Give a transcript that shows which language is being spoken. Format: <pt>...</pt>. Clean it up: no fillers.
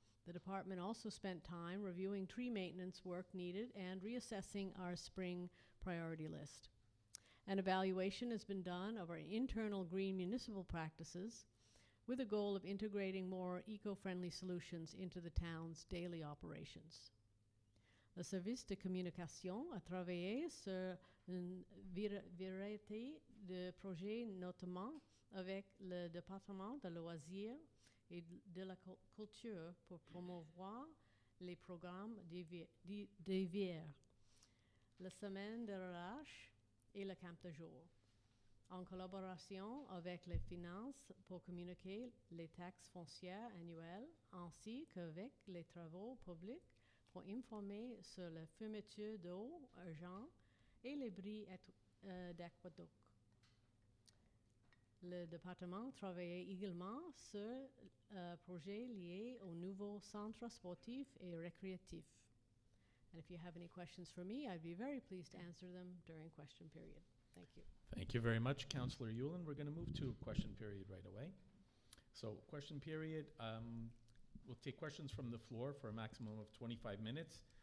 <en>The department also spent time reviewing tree maintenance work needed and reassessing our spring priority list. An evaluation has been done of our internal green municipal practices with a goal of integrating more eco-friendly solutions into the town's daily operations.</en> <fr>Le service de communication a travaillé sur une variété de projets, notamment avec le département de loisirs et de la culture, pour promouvoir les programmes d'hiver, la semaine de relâche et le camp de jour, en collaboration avec les finances pour communiquer les taxes foncières annuelles, ainsi qu'avec les travaux publics pour informer sur la fermeture d'eau urgente et les bris d'aqueduc. Le département travaillait également sur un projet lié au nouveau centre sportif et récréatif.</fr> <en>And if you have any questions for me, I'd be very pleased to answer them during question period. Thank you. Thank you very much, Councillor Yulin. We're going to move to question period right away. So question period, we'll take questions from the floor for a maximum of 25 minutes.</en>